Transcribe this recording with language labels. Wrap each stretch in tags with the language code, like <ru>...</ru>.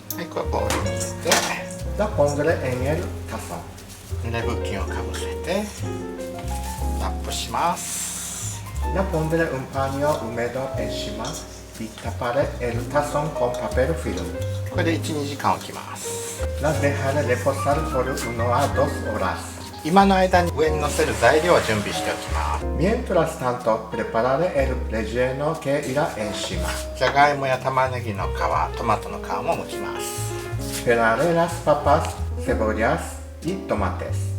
<ja>これボウルに入れて、</ja> <es>La pondré en el tazón.</es> <ja>濡れ布巾をかぶせてラップします。</ja> <es>La pondré un paño húmedo encima y taparé el tazón con papel film.</es> <ja>これで 1,2 時間置きます。</ja> <es>La dejaré reposar por 1 a 2 horas.</es> <ja>今の間に上に乗せる材料を準備しておきます。</ja> <es>Mientras tanto, prepararé el relleno que irá encima.</es> <ja>じゃがいもや玉ねぎの皮、トマトの皮も剥きます。</ja> <es>Pelaré las papas, cebollas y tomates.</es>